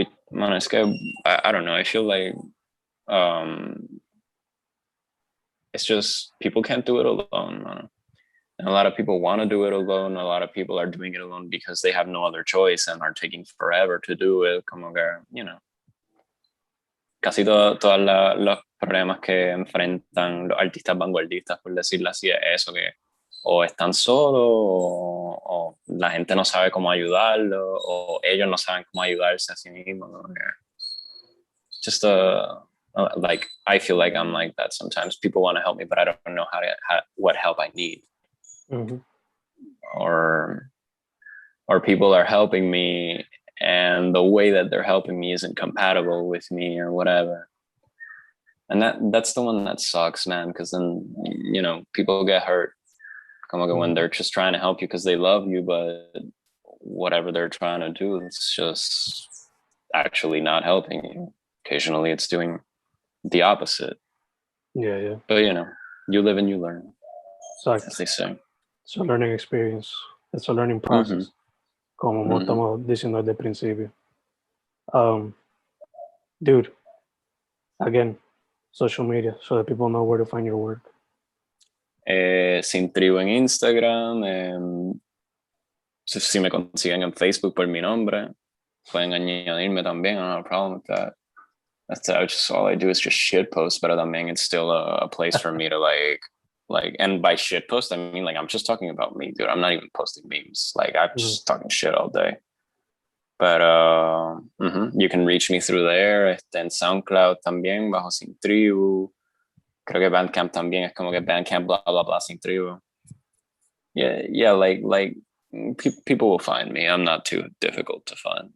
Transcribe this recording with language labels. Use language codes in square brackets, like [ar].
[en] Man, [es] es que, [en] I don't know, I feel like it's just, people can't do it alone, man. And a lot of people want to do it alone. A lot of people are doing it alone because they have no other choice and are taking forever to do it. [es] Como que, [en] you know, [es] casi todas problemas que enfrentan los artistas vanguardistas, por decirlo así, es eso, que o están solos o la gente no sabe cómo ayudarlo o ellos no saben cómo ayudarse a sí mismos, ¿no? [en] Just like I feel like I'm like that sometimes. People want to help me, but I don't know what help I need. Mm-hmm. Or people are helping me and the way that they're helping me isn't compatible with me or whatever. And that's the one that sucks, man, because then, you know, people get hurt. [es] Como que [en] when they're just trying to help you because they love you, but whatever they're trying to do, it's just actually not helping you. Occasionally it's doing the opposite. Yeah. But, you know, you live and you learn, [es] Exacto. [en] as they say. It's a learning experience. It's a learning process. [es] Como estamos diciendo desde el principio. [en] Dude, again, social media, so that people know where to find your work. [es] Sin Tribu en Instagram. Si me consiguen en Facebook por mi nombre, pueden añadirme también. [en] I don't have a problem with that. That's just all I do is just shit post, but [es] también [en] it's still a place for me to like, and by shit post, I mean, like, I'm just talking about me, dude. I'm not even posting memes. Like, I'm just talking shit all day. But you can reach me through there. [es] En SoundCloud también, bajo Sin Tribu. Creo que Bandcamp también es como que Bandcamp, blah, blah, blah, Sin Tribu. [en] Yeah, like people will find me. I'm not too difficult to find.